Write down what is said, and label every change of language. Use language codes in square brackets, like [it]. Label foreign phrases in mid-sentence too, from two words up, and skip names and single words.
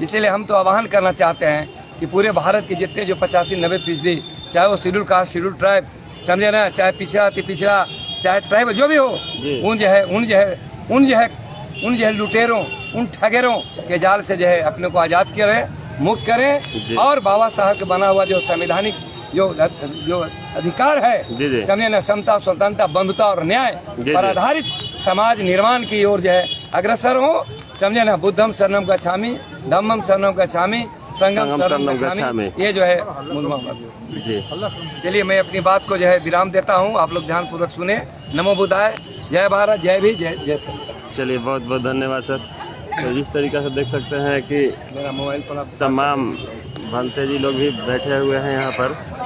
[hi] इसीलिए हम तो आह्वान करना चाहते हैं कि पूरे भारत के जितने जो 85-90% चाहे वो [en] scheduled caste scheduled tribe [hi] समझे ना, चाहे पिछड़ा अति पिछड़ा चाहे ट्राइब जो भी हो, उन जो है लुटेरों उन ठगेरों के जाल से जो है अपने को आज़ाद करें, मुक्त करें और बाबा साहब के बना हुआ जो संवैधानिक जो अधिकार है समझे ना, समता स्वतंत्रता बंधुता और न्याय पर आधारित समाज निर्माण की ओर जो है अग्रसर हो, समझे ना। [pi] बुद्धम शरणम गच्छामि, धम्मम शरणम गच्छामि, संघम शरणम गच्छामि, [hi] ये जो है जी। चलिए मैं अपनी बात को जो है विराम देता हूँ, आप लोग ध्यान पूर्वक सुने। [sa] नमो बुद्धाय, [hi] जय भारत, जय भी, जय सर। चलिए बहुत बहुत धन्यवाद सर। तो जिस तरीके से देख सकते हैं कि मेरा मोबाइल पर तमाम भंते जी लोग भी बैठे हुए हैं यहाँ पर।